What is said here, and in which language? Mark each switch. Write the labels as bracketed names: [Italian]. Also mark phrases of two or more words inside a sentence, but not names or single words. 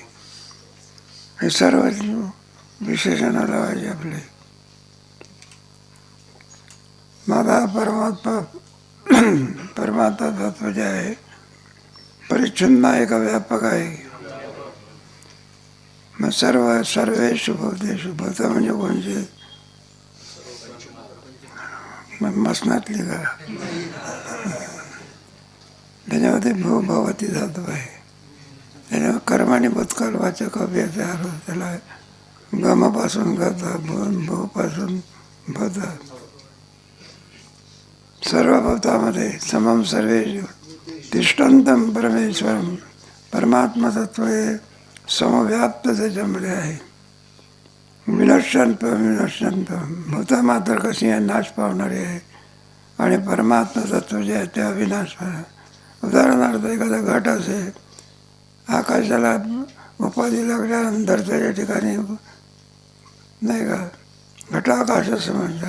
[Marathi] हे सर्व विशेषणं लावायचे आपले. माझा परमात्मा तत्व जे आहे परिच्छिन्न आहे का व्यापक आहे? [Sanskrit] मग सर्वेषु भूतेषु. [Marathi] भूत म्हणजे कोणचे? मसनातली का? त्याच्यामध्ये भवती धातू आहे. त्याच्यावर कर्माने भूतकाल वाचक अव्यय आलो. त्याला गमापासून गत, भूपासून भूत. सर्व भूतामध्ये [Sanskrit] समम सर्वेषु तिष्ठन्तं परमेश्वरम. [Marathi] परमात्मा तत्व हे समव्याप्त त्याच्यामध्ये आहे. [Sanskrit] विनश्यंत विनश्यंत. [Marathi] भूत मात्र कशी आहे? नाश पावणारी आहे. आणि परमात्मा तत्व जे आहे ते अविनाश आहे. उदाहरणार्थ एखादा घट असेल, आकाशाला उपाधी लागल्यानंतर त्याच्या ठिकाणी नाही का घटाकाश असं म्हणतात.